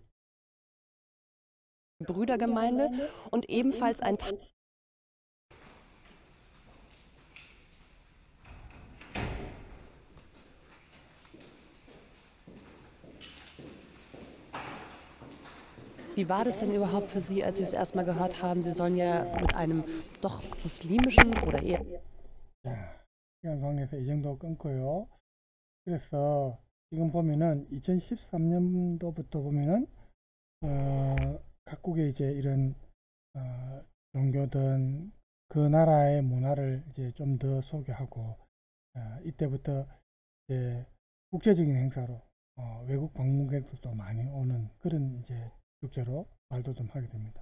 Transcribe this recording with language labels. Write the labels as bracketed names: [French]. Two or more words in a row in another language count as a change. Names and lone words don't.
[German] Brüdergemeinde und ebenfalls ein Wie war das denn überhaupt für Sie, als Sie es erstmal gehört haben, Sie sollen ja mit einem doch muslimischen oder eher... [Korean] 영상에서 이 정도 끊고요. 그래서 지금 보면은 2013년도부터 보면은 각국의 이제 이런 종교든 그 나라의 문화를 이제 좀 더 소개하고 이때부터 이제 국제적인 행사로 외국 방문객들도 많이 오는 그런 이제 축제로 말도 좀 하게 됩니다.